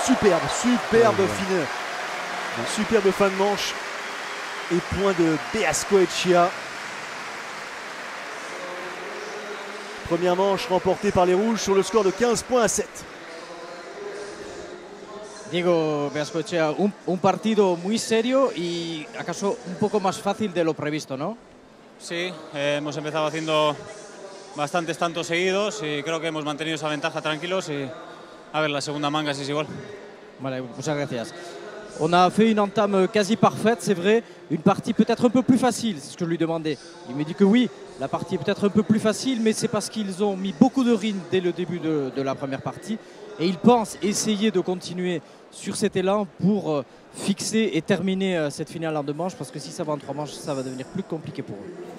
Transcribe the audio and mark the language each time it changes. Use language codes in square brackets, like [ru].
[fr] Superbe finale. Superbe fin de manche. Et point de Gascoechea. Première manche remportée par les Rouges sur le score de 15 points à 7. [es] Diego Gascoechea, un partido muy serio y acaso un poco más fácil de lo previsto, ¿no? Sí, hemos empezado haciendo bastantes tantos seguidos y creo que hemos mantenido esa ventaja tranquilos y a ver la segunda manga si es igual. Vale, muchas gracias. [fr] On a fait une entame quasi parfaite, c'est vrai. Une partie peut-être un peu plus facile, c'est ce que je lui demandais. Il me dit que oui, la partie est peut-être un peu plus facile, mais c'est parce qu'ils ont mis beaucoup de rythme dès le début de la première partie. Et ils pensent essayer de continuer sur cet élan pour fixer et terminer cette finale en 2 manches, parce que si ça va en 3 manches, ça va devenir plus compliqué pour eux.